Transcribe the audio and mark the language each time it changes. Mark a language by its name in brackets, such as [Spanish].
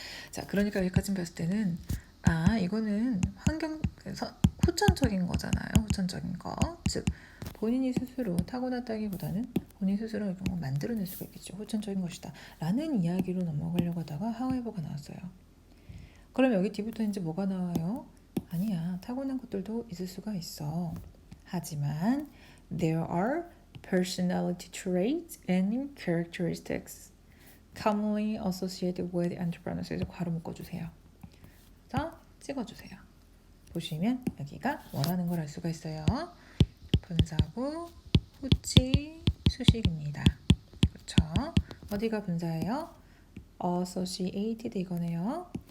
[Korean] 자, 그러니까 여기까지 봤을 때는 이거는 후천적인 거잖아요. 후천적인 거. 즉, 본인이 스스로 타고났다기보다는 본인 스스로 이런 거 만들어낼 수가 있겠죠. 후천적인 것이다 라는 이야기로 넘어가려고 하다가 however가 나왔어요. 그럼 여기 뒤부터 이제 뭐가 나와요? 아니야, 타고난 것들도 있을 수가 있어. 하지만 [English] there are personality traits and characteristics commonly associated with entrepreneurs. [Korean] 그래서 괄호 묶어주세요. 그래서 찍어주세요. 보시면 여기가 뭐라는 걸 알 수가 있어요. 분사구, 후치, 수식입니다. 그쵸? 어디가 분사예요? associated 이거네요.